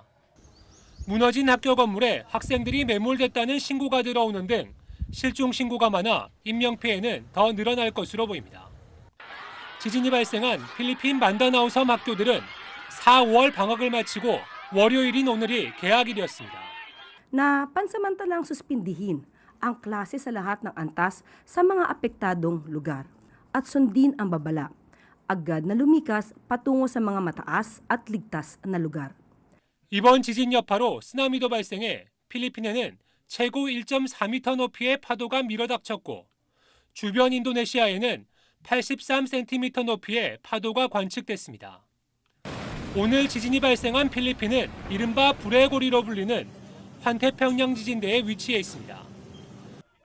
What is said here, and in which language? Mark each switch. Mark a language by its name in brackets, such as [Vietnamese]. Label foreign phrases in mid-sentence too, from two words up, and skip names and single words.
[Korean] 무너진 학교 건물에 학생들이 매몰됐다는 신고가 들어오는 등 실종 신고가 많아 인명피해는 더 늘어날 것으로 보입니다. 지진이 발생한 필리핀 만다나우 섬 학교들은 4, 5월 방학을 마치고 월요일인 오늘이 개학일이었습니다. [Filipino] Na pansamantalang suspindihin ang klase sa lahat ng antas sa mga apektadong lugar at sundin ang babala. Agad na lumikas patungo sa mga mataas at ligtas na lugar. [Korean] 이번 지진 여파로 쓰나미도 발생해 필리핀에는 최고 1.4m 높이의 파도가 밀어닥쳤고 주변 인도네시아에는 83cm 높이의 파도가 관측됐습니다. 오늘 지진이 발생한 필리핀은 이른바 불의 고리로 불리는 환태평양 지진대에 위치해 있습니다.